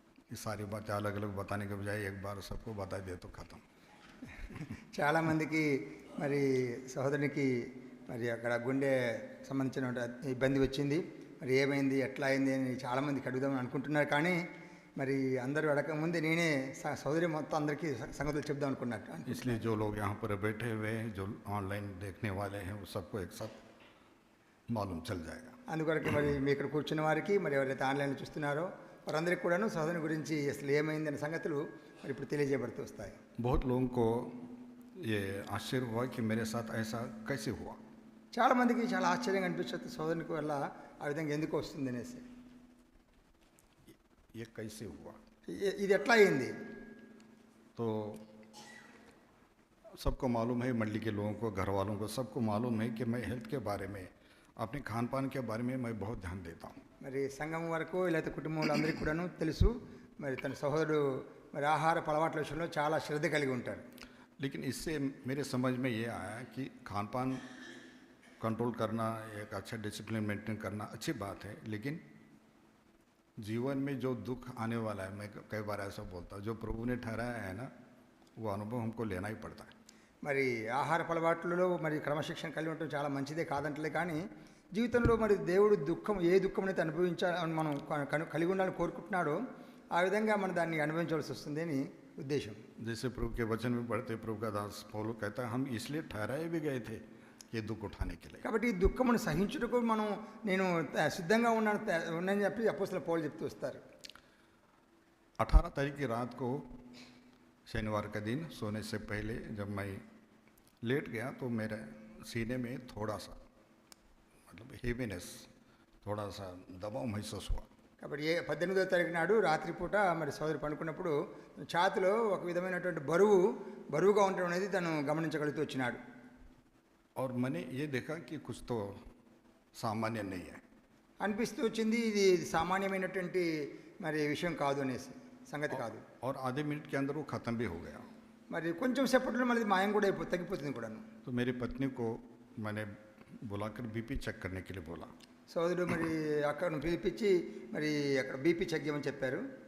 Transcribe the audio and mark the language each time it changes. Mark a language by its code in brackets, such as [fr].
[hi] ये सारी बातें अलग अलग बताने के बजाय एक बार सबको बता दे तो ख़त्म. [te] చాలామందికి మరి సహోదరునికి మరి అక్కడ గుండె సంబంధించిన ఇబ్బంది వచ్చింది, మరి ఏమైంది, ఎట్లా అయింది అని చాలామందికి అడుగుదామని అనుకుంటున్నారు. కానీ మరి అందరూ అడగకముందే నేనే సోదరి మొత్తం అందరికీ సంగతులు చెప్దాం అనుకున్నట్టు. [hi] इसलिए जो लोग यहाँ पर बैठे हुए हैं, जो ऑनलाइन देखने वाले हैं, वो सबको एक साथ मालूम चल जाएगा. [te] అందుకొరకు మరి మీ ఇక్కడ కూర్చున్న వారికి, మరి ఎవరైతే ఆన్లైన్లో చూస్తున్నారో వారందరికీ కూడాను సహోదరుని గురించి అసలు ఏమైంది అనే సంగతులు మరి ఇప్పుడు తెలియజేయబడుతూ వస్తాయి. [hi] बहुत लोगों को ये आश्चर्य हुआ कि मेरे साथ ऐसा कैसे हुआ. [te] చాలామందికి చాలా ఆశ్చర్యంగా అనిపిస్తుంది సోదరునికి వల్ల ఆ విధంగా ఎందుకు వస్తుంది అనేసి. [hi] ये कैसे हुआ, [te] ఇది ఎట్లా అయింది. [hi] तो सबको मालूम है, मंडली के लोगों को, घर वालों को सबको मालूम है कि मैं हेल्थ के बारे में, अपने खान पान के बारे में मैं बहुत ध्यान देता हूँ. [te] మరి సంఘం వరకు లేకపోతే కుటుంబంలో అందరికీ కూడాను తెలుసు, మరి తన సహోదరుడు మరి ఆహార అలవాట్ల విషయంలో చాలా శ్రద్ధ కలిగి ఉంటారు. [hi] लेकिन इससे मेरे समझ में ये आया कि खान पान कंट्रोल करना, एक अच्छा डिसिप्लिन मेंटेन करना अच्छी बात है, लेकिन जीवन में जो दुख आने वाला है, मैं कई बार ऐसा बोलता हूँ, जो प्रभु ने ठहराया है ना, वो अनुभव हमको लेना ही पड़ता है. [te] మరి ఆహార అలవాట్లలో మరి క్రమశిక్షణ కలిగి ఉండటం చాలా మంచిదే కాదంటలే, కానీ జీవితంలో మరి దేవుడు ఏ దుఃఖం అయితే అనుభవించాలని మనం కలిగి ఉండాలని కోరుకుంటున్నాడో ఆ విధంగా మనం దాన్ని అనుభవించవలసి వస్తుంది అని ఉద్దేశం. [hi] जैसे प्रभु के वचन में पढ़ते, प्रभु का दास पौलुस कहता है, हम इसलिए ठहराए भी गए थे ये दुख उठाने के लिए. [te] కాబట్టి ఈ దుఃఖమును సహించుటకు నేను సిద్ధంగా ఉన్నానని చెప్పి అపోస్తలుడు పౌలు చెప్తూ వస్తారు. [hi] 18 तारीख की रात को, शनिवार का दिन, सोने से पहले जब मैं लेट गया तो मेरे सीने में थोड़ा सा मतलब हेवीनेस, थोड़ा सा दबाव महसूस हुआ. [te] కాబట్టి 18వ తారీఖు నాడు రాత్రిపూట మరి సోదరు పడుకున్నప్పుడు ఛాతిలో ఒక విధమైనటువంటి బరువుగా ఉండడం అనేది తను గమనించగలుగుతూ వచ్చినాడు. [hi] और मैंने ये देखा कि कुछ तो सामान्य नहीं है. [te] అనిపిస్తూ వచ్చింది ఇది సామాన్యమైనటువంటి మరి విషయం కాదు అనేసి, సంగతి కాదు. [hi] और आधे मिनट के अंदर वो ख़त्म भी हो गया. [te] మరి కొంచెం సేపట్లో మళ్ళీ మాయం కూడా తగ్గిపోతుంది కూడాను. [hi] तो मेरी पत्नी को मैंने बुलाकर बीपी चेक करने के लिए बोला. [te] సోదరుడు మరి అక్కడ పిలిపించి మరి అక్కడ బీపీ చెక్ చేయమని చెప్పారు.